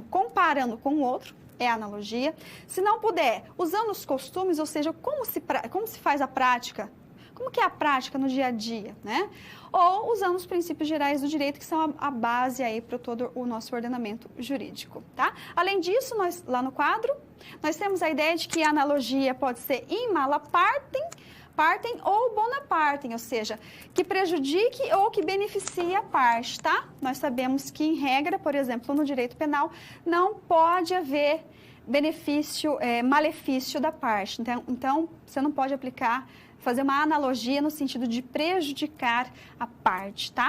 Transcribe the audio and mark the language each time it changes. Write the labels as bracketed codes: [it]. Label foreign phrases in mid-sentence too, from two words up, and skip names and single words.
[pt] Comparando com o outro, é a analogia. Se não puder, usando os costumes, ou seja, como se faz a prática, como que é a prática no dia a dia, né? Ou usando os princípios gerais do direito, que são a base aí para todo o nosso ordenamento jurídico, tá? Além disso, nós, lá no quadro, nós temos a ideia de que a analogia pode ser [la] in mala partem [pt] ou [la] bona partem, [pt] ou seja, que prejudique ou que beneficie a parte, tá? Nós sabemos que, em regra, por exemplo, no direito penal, não pode haver malefício da parte. Então, você não pode fazer uma analogia no sentido de prejudicar a parte, tá?